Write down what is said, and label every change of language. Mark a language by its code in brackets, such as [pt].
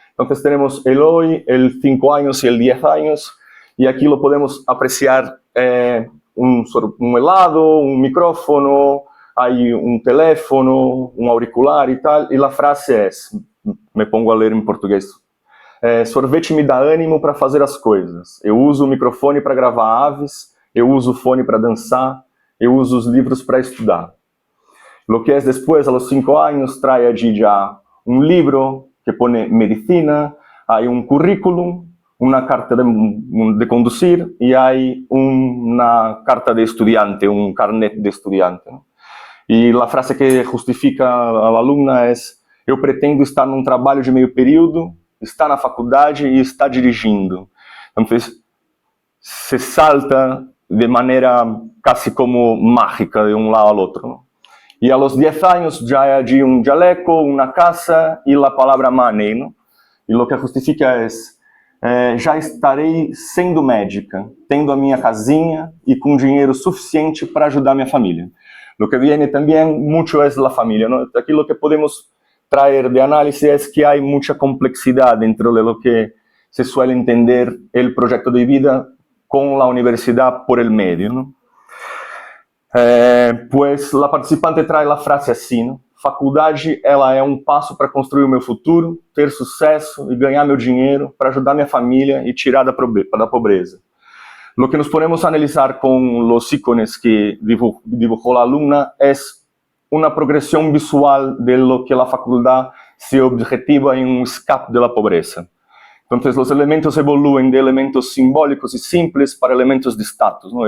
[es] Entonces tenemos el hoy, el 5 años y el 10 años, y aquí lo podemos apreciar un helado, un micrófono, hay un teléfono, un auricular y tal, y la frase es, me pongo a [pt] ler em português, sorvete me dá ânimo para fazer as coisas, eu uso o microfone para gravar aves, eu uso o fone para dançar, eu uso os livros para estudar. [es] Lo que es después, a los 5 años, trae allí ya un libro que pone medicina, hay un currículum, una carta de conducir y hay una carta de estudiante, un carnet de estudiante, ¿no? Y la frase que justifica a la alumna es, [pt] eu pretendo estar num trabalho de meio período, estar na faculdade e estar dirigindo. [es] Entonces, se salta de manera casi como mágica de un lado al otro, ¿no? Y a los 10 años ya hay allí un jaleco, una casa y la palabra money, ¿no? Y lo que justifica es, [pt] já estarei sendo médica, tendo a minha casinha e com dinheiro suficiente para ajudar a minha família. [es] Lo que viene también mucho es la familia, ¿no? Aquí lo que podemos traer de análisis es que hay mucha complejidad dentro de lo que se suele entender el proyecto de vida con la universidad por el medio, ¿no? Pues la participante trae la frase [pt] assim, [es] ¿no? [pt] Faculdade, ela é um passo para construir o meu futuro, ter sucesso e ganhar meu dinheiro para ajudar minha família e tirar da pobreza. [es] Lo que nos ponemos a analizar con los íconos que dibujó la alumna es una progresión visual de lo que la facultad se objetiva en un escape de la pobreza. Entonces los elementos evolúen de elementos simbólicos y simples para elementos de estatus, ¿no?